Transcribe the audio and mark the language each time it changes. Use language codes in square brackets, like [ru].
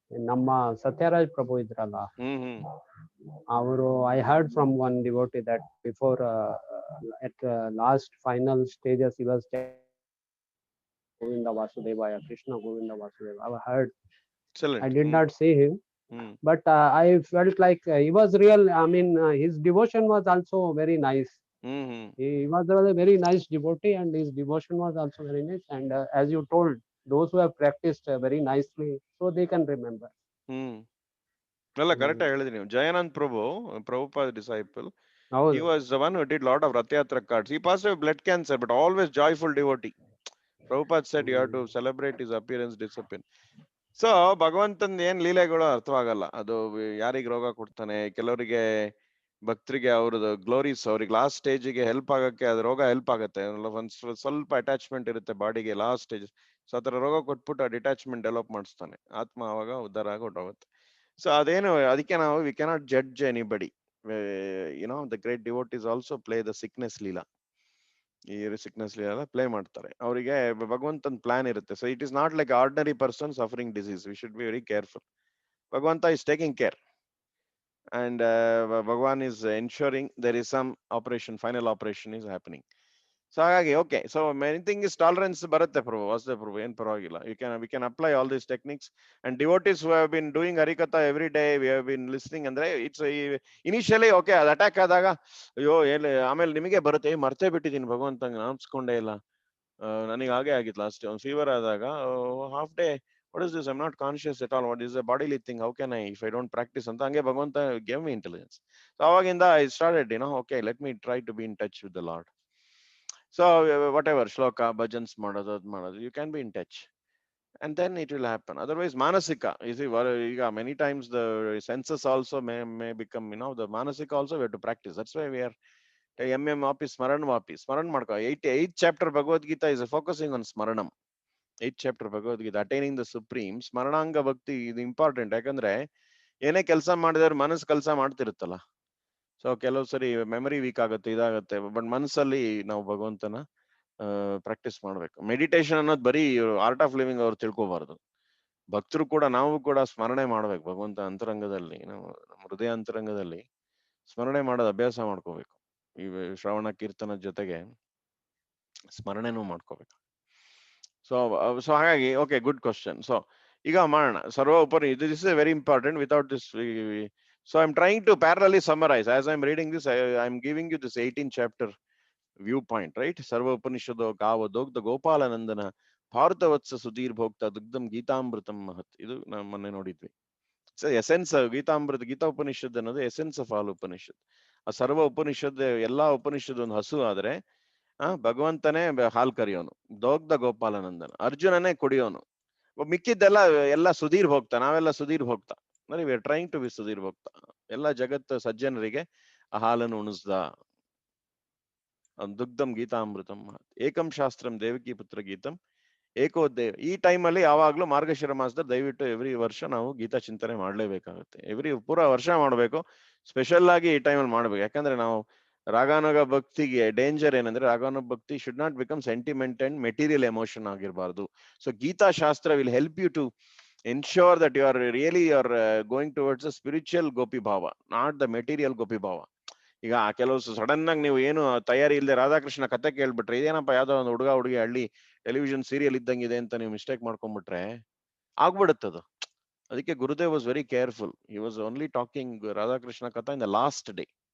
[kn] ನಮ್ಮ ಸತ್ಯರಾಜ್ ಪ್ರಭು ಇದ್ರಲ್ಲ, ಅವರು [en] I heard from one devotee that before at last final stages he was Govinda Vasudevaya, Krishna Govinda Vasudevaya. I heard. Excellent. I did not see him, but I felt like he was real. I mean, his devotion was also very nice. He was a very nice devotee, and his devotion was also very nice. And as you told, those who have practiced very nicely, so they can remember. [kn] ಅಲ್ಲ correct ಆಗಿ ಹೇಳಿದ್ರಿ ನೀವು. [en] Jayanand Prabhu, Prabhupada disciple, he [kn] ಹೌದು [en] was the one who did lot of Rath Yatra cards. He passed away of blood cancer, but always joyful devotee. Prabhupada said you have to celebrate his appearance, discipline. [kn] So ಭಗವಂತನ ಏನ್ ಲೀಲೆಗಳು ಅರ್ಥವಾಗಲ್ಲ. ಅದು ಯಾರಿಗೆ ರೋಗ ಕೊಡ್ತಾನೆ, ಕೆಲವರಿಗೆ ಭಕ್ತರಿಗೆ ಅವ್ರದ್ದು ಗ್ಲೋರೀಸ್, ಅವ್ರಿಗೆ ಲಾಸ್ಟ್ ಸ್ಟೇಜಿಗೆ ಹೆಲ್ಪ್ ಆಗಕ್ಕೆ ಅದು ರೋಗ ಹೆಲ್ಪ್ ಆಗುತ್ತೆ. ಒಂದ್ ಸ್ವಲ್ಪ ಅಟ್ಯಾಚ್ಮೆಂಟ್ ಇರುತ್ತೆ ಬಾಡಿಗೆ ಲಾಸ್ಟ್ ಸ್ಟೇಜ್. ಸೊ ಆತರ ರೋಗ ಕೊಟ್ಬಿಟ್ಟು ಆ ಡಿಟ್ಯಾಚ್ಮೆಂಟ್ ಡೆವಲಪ್ ಮಾಡಿಸ್ತಾನೆ, ಆತ್ಮ ಅವಾಗ ಉದ್ಧಾರ ಆಗಿ ಹೊರಟೋಗುತ್ತೆ. ಸೊ ಅದೇನು, ಅದಕ್ಕೆ ನಾವು [en] We cannot judge anybody. You know the great devotees also play the sickness leela. [kn] ಈ ಸಿಕ್ನೆಸ್ ಲೀಲಾ ಪ್ಲೇ ಮಾಡ್ತಾರೆ. ಅವರಿಗೆ ಭಗವಂತನ ಪ್ಲಾನ್ ಇರುತ್ತೆ. [en] So it is not like ordinary person suffering disease. We should be very careful. Bhagavantha is taking care and Bhagwan is ensuring there is some operation, final operation is happening. [kn] So ಹಾಗಾಗಿ okay, so [en] many thing is tolerance [kn] ಬರುತ್ತೆ ಪ್ರಭು, ವಾಸುದೇವ ಪ್ರಭು, ಏನ್ ಪರವಾಗಿಲ್ಲ. [en] we can apply all these techniques, and devotees who have been doing harikatha every day, we have been listening, ಅಂದ್ರೆ it's initially okay, [kn] ಅದು attack ಆದಾಗ ಅಯ್ಯೋ ಏನ್, ಆಮೇಲೆ ನಿಮಗೆ ಬರುತ್ತೆ, ಮರ್ತೇ ಬಿಟ್ಟಿದ್ದೀನಿ ಭಗವಂತಂಗೆ ನಾಮಿಸ್ಕೊಂಡೇ ಇಲ್ಲ, ನನಗೆ ಹಾಗೆ ಆಗಿತ್ತು ಲಾಸ್ಟ್ ಒಂದು ಫೀವರ್ ಆದಾಗ, half day what is this, I'm not conscious at all, what is a bodily thing, how can I, if I don't practice ಅಂತ ಹಂಗೆ ಭಗವಂತ [en] gave me intelligence. So [kn] ಅವಾಗಿಂದ [en] I started, okay, let me try to be in touch with the Lord. So whatever [kn] ಶ್ಲೋಕ ಭಜನ್ಸ್ ಮಾಡೋದು ಅದು ಮಾಡೋದು, [en] you can be in touch and then it will happen. Otherwise manasika, you see, ಈಗ many times the senses also may become, the manasika also we have to practice. That's why we are [kn] ವಾಪಿ ಸ್ಮರಣ ಮಾಡ್ಕೋ. [en] 8th chapter Bhagavad Gita is focusing on smaranam. 8th chapter Bhagavad Gita, attaining the supreme. [kn] ಸ್ಮರಣಾಂಗ ಭಕ್ತಿ ಇದು important. ಯಾಕಂದ್ರೆ ಏನೇ ಕೆಲಸ ಮಾಡಿದ್ರೆ ಮನಸ್ಸು ಕೆಲಸ ಮಾಡ್ತಿರುತ್ತಲ್ಲ. ಸೊ ಕೆಲವು ಸರಿ ಮೆಮರಿ ವೀಕ್ ಆಗುತ್ತೆ, ಇದಾಗುತ್ತೆ, ಬಟ್ ಮನಸ್ಸಲ್ಲಿ ನಾವು ಭಗವಂತನ ಪ್ರಾಕ್ಟೀಸ್ ಮಾಡ್ಬೇಕು. ಮೆಡಿಟೇಷನ್ ಅನ್ನೋದು ಬರೀ ಆರ್ಟ್ ಆಫ್ ಲಿವಿಂಗ್ ಅವ್ರು ತಿಳ್ಕೊಬಾರ್ದು. ಭಕ್ತರು ಕೂಡ, ನಾವು ಕೂಡ ಸ್ಮರಣೆ ಮಾಡ್ಬೇಕು ಭಗವಂತ ಅಂತರಂಗದಲ್ಲಿ, ನಾವು ನಮ್ಮ ಹೃದಯ ಅಂತರಂಗದಲ್ಲಿ ಸ್ಮರಣೆ ಮಾಡೋದು ಅಭ್ಯಾಸ ಮಾಡ್ಕೋಬೇಕು. ಈ ಶ್ರವಣ ಕೀರ್ತನದ ಜೊತೆಗೆ ಸ್ಮರಣೆನೂ ಮಾಡ್ಕೋಬೇಕು. [en] So ಹಾಗಾಗಿ okay, good question. ಸೊ [kn] ಈಗ ಮಾಡೋಣ ಸರ್ವ ಉಪರಿ, [en] This is very important. Without this so I'm trying to parallelly summarize as I'm reading this. I'm giving you this 18th chapter viewpoint, right? [sa] Sarva Upanishado Gava Dogda Gopalanandana Bharatavatsa Sudhir Bhokta Dugdam Gitambritam Mahat. [kn] Idu ನಾವು ಮೊನ್ನೆ ನೋಡಿದ್ವಿ. So essence ಗೀತಾಮೃತ, Geetha Upanishad ಅನ್ನೋದು [en] Essence of all Upanishad. [kn] ಆ ಸರ್ವ ಉಪನಿಷತ್, ಎಲ್ಲಾ ಉಪನಿಷತ್ ಒಂದು ಹಸು ಆದ್ರೆ ಭಗವಂತನೇ ಹಾಲ್ ಕರಿಯೋನು, ದೋಗ್ಧ ಗೋಪಾಲನಂದನ, ಅರ್ಜುನನೇ ಕುಡಿಯೋನು, ಮಿಕ್ಕಿದ್ದೆಲ್ಲ ಎಲ್ಲ ಸುಧೀರ್ ಭೋಕ್ತ, ನಾವೆಲ್ಲ ಸುಧೀರ್ ಭೋಕ್ತ. ಅಂದ್ರೆ [en] we are trying to be [kn] Sudhir ಭೋಕ್ತ. ಎಲ್ಲ ಜಗತ್ತು ಸಜ್ಜನರಿಗೆ ಆ ಹಾಲನ್ನು ಉಣಿಸ್ದ. ದುಗ್ಧಂ ಗೀತಾಮೃತಂ ಏಕಂ ಶಾಸ್ತ್ರಂ ದೇವಕಿ ಪುತ್ರ ಗೀತಂ ಏಕೋದ್ದೇವ. ಈ ಟೈಮಲ್ಲಿ ಯಾವಾಗ್ಲೂ ಮಾರ್ಗಶಿರ ಮಾಸದಲ್ಲಿ ದಯವಿಟ್ಟು ಎವ್ರಿ ವರ್ಷ ನಾವು ಗೀತಾ ಚಿಂತನೆ ಮಾಡ್ಲೇಬೇಕಾಗುತ್ತೆ. ಪೂರಾ ವರ್ಷ ಮಾಡ್ಬೇಕು. ಸ್ಪೆಷಲ್ ಆಗಿ ಈ ಟೈಮಲ್ಲಿ ಮಾಡ್ಬೇಕು. ಯಾಕಂದ್ರೆ ನಾವು ರಾಗಾನುಗ ಭಕ್ತಿಗೆ ಡೇಂಜರ್ ಏನಂದ್ರೆ, ರಾಗಾನುಗ ಭಕ್ತಿ [en] should not become sentiment and material emotion [kn] ಆಗಿರಬಾರ್ದು. [en] So Gita shastra will help you to ensure that you are really going towards a spiritual gopi bhava, not the material gopi bhava. [kn] ಈಗ ಕೆಲವು ಸಡನ್ ಆಗಿ ನೀವು ಏನು ತಯಾರಿ ಇಲ್ಲದೆ ರಾಧಾಕೃಷ್ಣ ಕತೆ ಕೇಳ್ಬಿಟ್ರೆ, ಇದೇನಪ್ಪ ಯಾವ್ದೋ ಒಂದು ಹುಡುಗ ಹುಡುಗಿ ಹಳ್ಳಿ ಟೆಲಿವಿಷನ್ ಸೀರಿಯಲ್ ಇದ್ದಂಗಿದೆ ಅಂತ ನೀವು ಮಿಸ್ಟೇಕ್ ಮಾಡ್ಕೊಂಡ್ಬಿಟ್ರೆ ಆಗ್ಬಿಡುತ್ತದು. ಅದಕ್ಕೆ [en] Gurudev was very careful. He was only talking Radhakrishna katha in the last day.